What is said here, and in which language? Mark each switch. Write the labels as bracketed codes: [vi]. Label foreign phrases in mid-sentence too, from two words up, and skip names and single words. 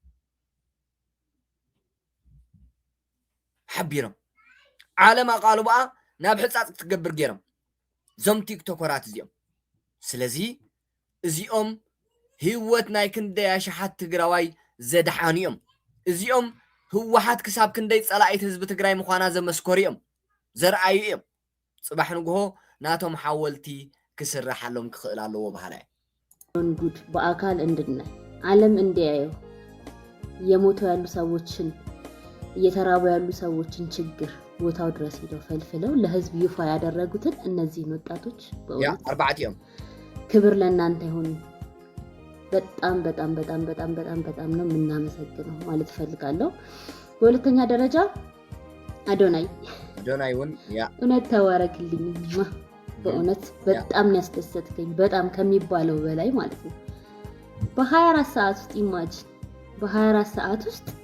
[ti] ሓቢሮም ዓለም ኣቃልቦኣ ናብ ሕፃፅ ክትገብር ገይሮም እዞም ቲክቶከራት እዚኦም ስለዚ እዚኦም ህይወት ናይ ክንደይ ኣሽሓት ትግራዋይ ዘድሓኑ እዮም እዚኦም ህወሓት ክሳብ ክንደይ ፀላኢት ህዝቢ ትግራይ ምዃና ዘመስከሩ እዮም ዘርአዩ እዮም ፅባሕ ንግሆ ናቶም ሓወልቲ ክስራሓሎም ክኽእል ኣለዎ ባህላ [am] ጉድ በአካል እንድናይ ዓለም እንዲያየው የሞቱ ያሉ ሰዎችን እየተራቡ ያሉ ሰዎችን ችግር ቦታው ድረስ ሄደው ፈልፍለው ለህዝብ ይፋ ያደረጉትን እነዚህን ወጣቶች በእውነት ክብር ለእናንተ ይሁን በጣም በጣም በጣም በጣም በጣም በጣም ነው የምናመሰግነው ማለት ፈልጋለሁ በሁለተኛ ደረጃ አዶናይ ወን ያ እውነት ተዋረክልኝ በእውነት በጣም ያስደሰትከኝ በጣም ከሚባለው በላይ ማለት ነው በ24 ሰዓት ውስጥ ኢማጂን በ24 ሰዓት ውስጥ